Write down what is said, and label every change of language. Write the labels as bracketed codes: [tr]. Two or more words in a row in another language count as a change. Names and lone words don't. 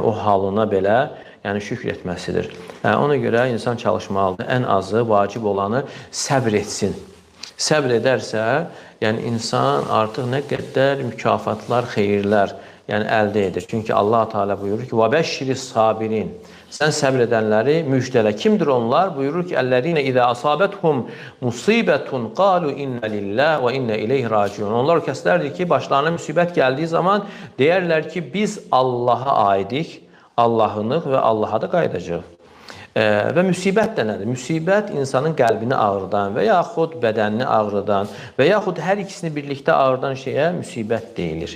[az] O halına belə, yəni şükr etməsidir. Ona görə insan çalışmalıdır. Ən azı, vacib olanı səbr etsin. Səbr edərsə, yəni insan artıq nə qədər mükafatlar, xeyirlər əldə edir. Çünki Allah Teala buyurur ki, [ar] وَبَشِّرِ الصَّابِرِينَ [az] Sən səbr edənləri müjdələ. Kimdir onlar? Buyurur ki, [ar] اَلَّذِينَ اِذَا أَصَابَتْهُمْ مُصِيبَةٌ قَالُوا اِنَّ لِلّٰهِ وَاِنَّ اِلَيْهِ رَاجِعُونَ [az] Onlar o kəslərdir ki, başlarına müsibət gəldiyi zaman deyərlər ki, biz Allaha aidik, Allahınıq və Allaha da qayıdacaq. Və müsibət də nədir? Müsibət insanın qəlbini ağrıdan və yaxud bədənini ağrıdan və yaxud hər ikisini birlikdə ağrıdan şeyə müsibət deyilir.